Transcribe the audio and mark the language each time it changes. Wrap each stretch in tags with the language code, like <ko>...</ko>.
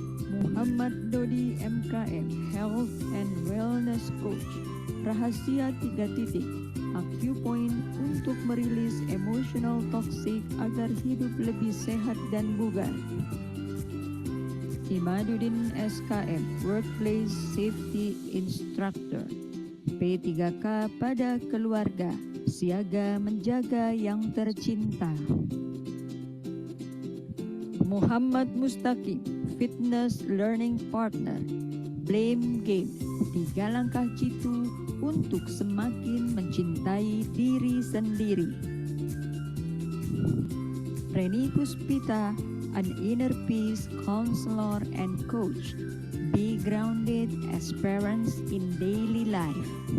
<en>Muhammad Dodi MKM, Health and Wellness Coach.</en> <id>Rahasia 3 titik, Acupoint untuk merilis emotional toxic agar hidup lebih sehat dan bugar.</id> <en>Imaduddin SKM, Workplace Safety Instructor.</en> <id>P3K pada keluarga, siaga menjaga yang tercinta.</id> <en>Muhammad Mustaqim, Fitness Learning Partner.</en> <id>Blame Game, 3 langkah jitu untuk semakin mencintai diri sendiri.</id> <en>Reni Puspita, an inner peace counselor and coach. Be grounded as parents in daily life.</en>